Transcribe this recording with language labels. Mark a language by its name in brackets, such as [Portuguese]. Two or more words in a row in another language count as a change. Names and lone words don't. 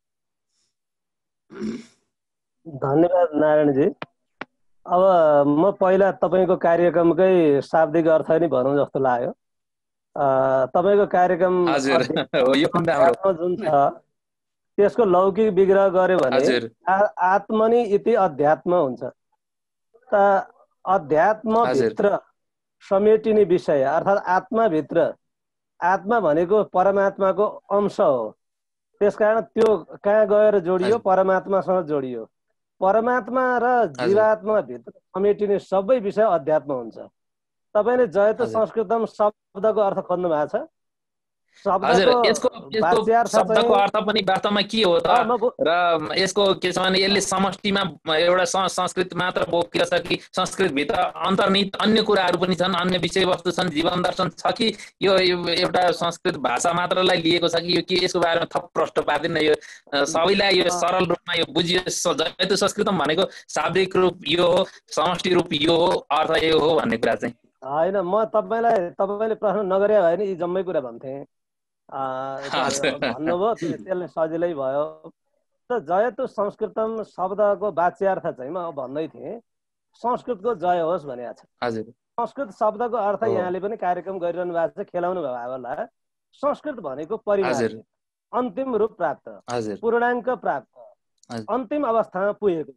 [Nepali] धन्यवाद नारायणजी। अब म पहिला तपाईँको कार्यक्रमकै शाब्दिक अर्थ नै भनौँ जस्तो लाग्यो। तपाईँको कार्यक्रम जुन छ त्यसको लौकिक विग्रह गर्यो भने [Sanskrit] आत्मनि इति अध्यात्म [Nepali] हुन्छ। त अध्यात्मभित्र समेटिने विषय अर्थात् आत्माभित्र, आत्मा भनेको परमात्माको अंश हो। त्यसकारण त्यो कहाँ गएर जोडियो? परमात्मासँग जोडियो। परमात्मा र जीवात्मा भित्र समेटिने सबै विषय अध्यात्म हुन्छ। तपाईले जयतु संस्कृतम शब्दको अर्थ खोज्नु भएको छ? शब्दको अर्थ पनि वास्तवमा के हो त? र यसको के छ भने यसले समष्टिमा एउटा संस्कृत मात्र बोकेको छ कि संस्कृतभित्र अन्तर्निहित अन्य कुराहरू पनि छन्, अन्य विषयवस्तु छन्, जीवन दर्शन छ कि यो एउटा संस्कृत भाषा मात्रलाई लिएको छ कि यो के? यसको बारेमा थप प्रश्न पार्दिन। यो सबैलाई यो सरल रूपमा यो बुझियोस्। जयतु संस्कृतम भनेको शाब्दिक रूप यो हो, समष्टि रूप यो हो, अर्थ यो हो भन्ने कुरा चाहिँ होइन। म तपाईँले प्रश्न नगरे भए नि यी जम्मै कुरा भन्थे। भन्नुभयो त्यसले सजिलै भयो। त जयतु संस्कृतम शब्दको वाच्यार्थ चाहिँ म भन्दै थिएँ संस्कृतको जय होस् भनेको छ। संस्कृत शब्दको अर्थ यहाँले पनि कार्यक्रम गरिरहनु भएको छ, खेलाउनु भयो होला। संस्कृत भनेको परिमार्जित, अन्तिम रूप प्राप्त, पूर्णाङ्क प्राप्त, अन्तिम अवस्थामा पुगेको।